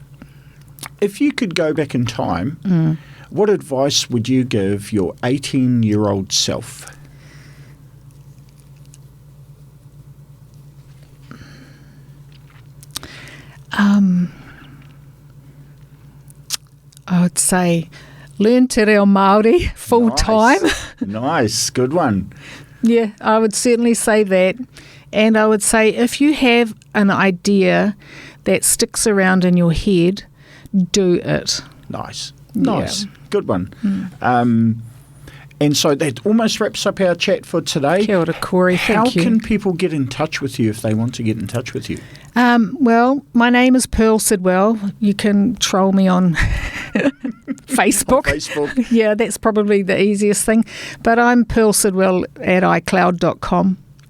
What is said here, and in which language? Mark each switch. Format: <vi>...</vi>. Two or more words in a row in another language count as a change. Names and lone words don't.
<en>If you could go back in time, what advice would you give your 18-year-old self? I would say learn</en> <mi>te reo Māori</mi> <en>full time. Nice, good one. Yeah, I would certainly say that. And I would say if you have an idea that sticks around in your head, do it. Nice. Good one. And so that almost wraps up our chat for today.</en> <mi>Kia ora, Corey.</mi> <en>Thank you. How can people get in touch with you if they want to get in touch with you? Well, my name is Pearl Sidwell. You can troll me on Facebook. Yeah, that's probably the easiest thing. But I'm Pearl Sidwell at iCloud.com.</en>